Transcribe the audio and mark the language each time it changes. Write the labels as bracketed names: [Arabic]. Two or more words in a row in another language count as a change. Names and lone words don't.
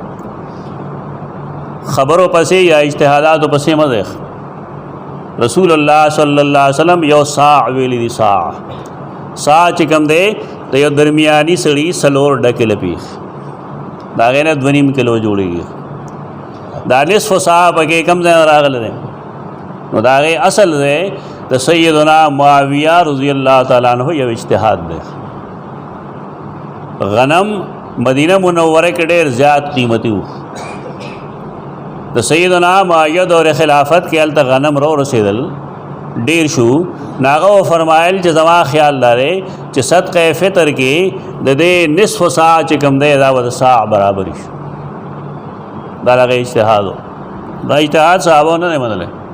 [Pashto] خبرو پسې یا اجتهاداتو پسې مزه رسول الله [Arabic] صلی الله علیه وسلم [Pashto] یو صاع ویلي دي صاع چې کوم دی د یو درمیاني سړي 4 ډکې لپې دا غي نه 2.5 کیلو جوړیږي دا نصف صاع پکې کم ځای راغله ده نو دا غي اصل ده د سیدنا معاویہ [Arabic] رضی اللہ تعالی عنہ [Pashto] یو اجتهاد ده غنم مدینه منوره کې ډېر زیات قیمتي وو د سیدنا معاویہ دور خلافت کې الته غنم رسیدل ډېر شو ناغه فرمایل چې زما خیال لاره چې صدقه فطر کې د دې نصف ساعه چې کم دی دا د ساعه برابر شي دا هغه اجتهاد دا اجتهاد صحابه نه منل